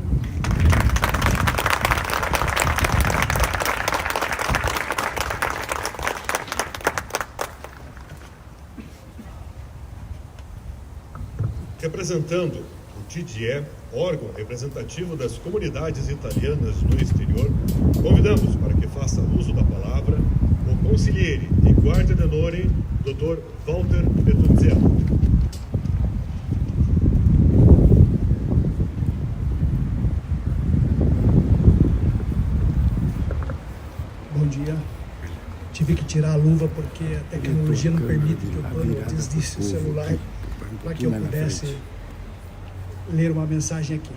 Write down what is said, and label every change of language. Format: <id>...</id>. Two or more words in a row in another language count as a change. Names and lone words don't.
<pt>Representando o TGE, órgão representativo das comunidades italianas no exterior, convidamos para que faça uso da palavra o</pt> <it>consigliere e guarda d'onore,</it> <pt>Dr. Walter Petruzzello. Bom dia, tive que tirar a luva porque a tecnologia não permite que o pano deslize o celular para que eu pudesse ler uma mensagem aqui.</pt>